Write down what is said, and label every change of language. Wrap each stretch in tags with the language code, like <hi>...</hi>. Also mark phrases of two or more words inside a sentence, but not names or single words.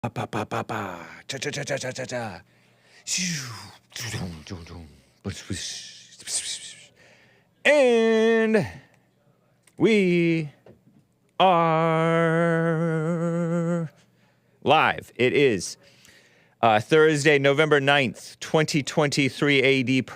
<en>Pa pa pa pa pa. Cha cha cha cha cha cha cha. And we are live. It is Thursday, November 9th, 2023 AD.</en>